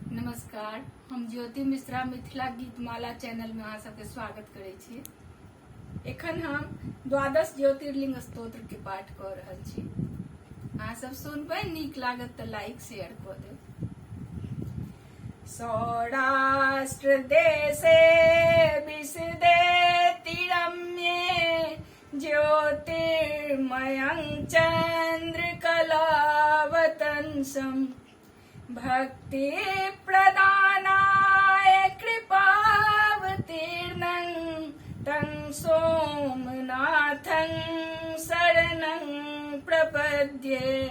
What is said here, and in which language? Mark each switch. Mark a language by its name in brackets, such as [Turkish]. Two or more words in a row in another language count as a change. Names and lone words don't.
[Maithili] नमस्कार, हम ज्योति मिश्रा मिथिला गीतमाला चैनल में अहाँ सबके स्वागत करे छी। एखन हम द्वादश ज्योतिर्लिंग स्तोत्र के पाठ कर रहल छी। अहाँ सब सुनबै, नीक लागत तो [English] like share [Maithili] कर देब। [Sanskrit] सौराष्ट्र देशे विशदे रम्ये ज्योतिर्मयं चन्द्रकलावतंसम् भक्ति प्रदानाय कृपावतीर्णं तं सोमनाथं शरणं प्रपद्ये।